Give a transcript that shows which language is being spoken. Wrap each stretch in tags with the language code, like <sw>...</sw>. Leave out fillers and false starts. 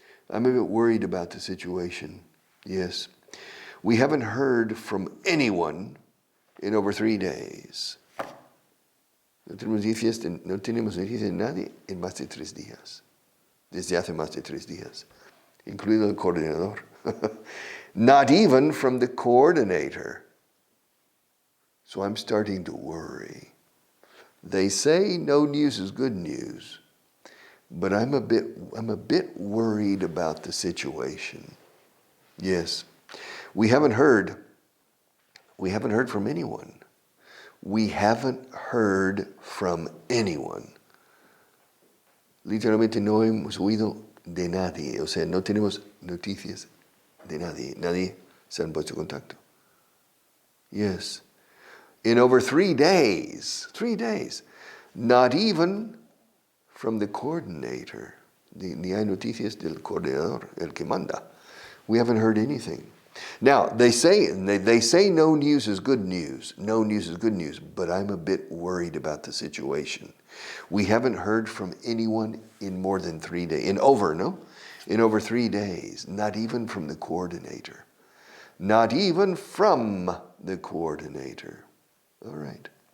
<en>I'm a bit worried about the situation. Yes. We haven't heard from anyone in over 3 days.</en> <es>No tenemos noticias de nadie en más de 3 días. Desde hace más de 3 días. Incluido el coordinador.</es> <en>Not even from the coordinator. So I'm starting to worry. They say no news is good news, but I'm a bit worried about the situation. Yes. We haven't heard from anyone. We haven't heard from anyone.</en> <es>Literalmente no hemos oído de nadie. O sea, no tenemos noticias de nadie. Nadie se han puesto en contacto.</es> <en>Yes. In over 3 days. 3 days. Not even from the coordinator.</en> <es>Ni hay noticias del coordinador, el que manda.</es> <en>We haven't heard anything. Now, they say no news is good news. No news is good news, but I'm a bit worried about the situation. We haven't heard from anyone in more than 3 days. In over 3 days. Not even from the coordinator. Not even from the coordinator. All right.</en>